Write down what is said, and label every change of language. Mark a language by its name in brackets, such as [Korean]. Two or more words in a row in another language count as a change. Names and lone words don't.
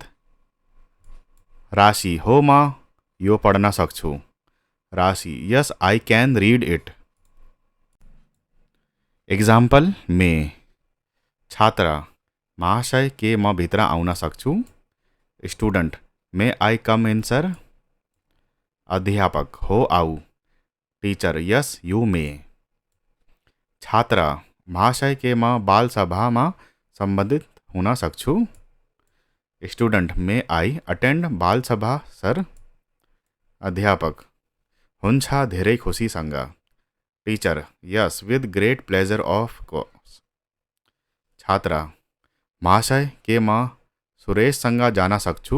[Nepali] राशि, हो म यो पढ्न सक्छु। [English] Rashi, yes I can read it. Example may. [Nepali] छात्र, महाशय के म भित्र आउन सक्छु? [English] Student, may I come in sir? [Nepali] अध्यापक, हो आऊ। [English] Teacher, yes you may. [Nepali] छात्र, महाशय के म बाल सभामा सम्बन्धित हुन सक्छु? [English] Student, may I attend बाल सभा sir? [Nepali] अध्यापक, हुन्छ, धेरै खुसीसँग। [English] Teacher, yes with great pleasure of course. [Nepali] छात्र, महाशय के म सुरेशसँग जान सक्छु?